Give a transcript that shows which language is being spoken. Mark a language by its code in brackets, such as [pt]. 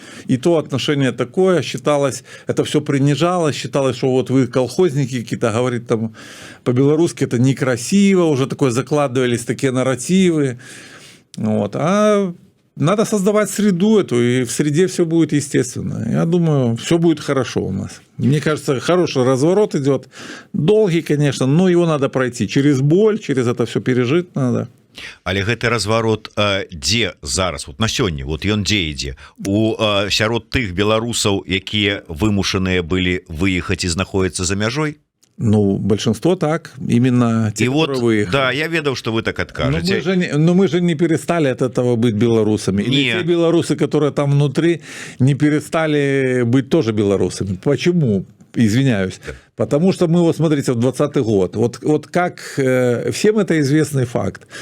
[ru] И то отношение такое, считалось, это все принижалось, считалось, что вот вы колхозники какие-то, говорит там по-белорусски, это некрасиво, уже такое закладывались такие нарративы. Вот. А надо создавать среду эту, и в среде все будет естественно. Я думаю, все будет хорошо у нас. Мне кажется, хороший разворот идет. Долгий, конечно, но его надо пройти. Через боль, через это все пережить надо. [be] Але гэты разварот дзе зараз вот на сёння вот ён дзе ідзе у сярод тых беларусаў, якія вымушаныя былі выехаць і знаходзяцца за мяжой? [ru] Ну, большинство так, именно те, и вот, выехали. Да, я ведал, что вы так откажете. Но мы же не перестали от этого быть белорусами. И те белорусы, которые там внутри, не перестали быть тоже белорусами. Почему? Извиняюсь. Потому что мы, вот смотрите, в 20-й год. Вот как всем это известный факт.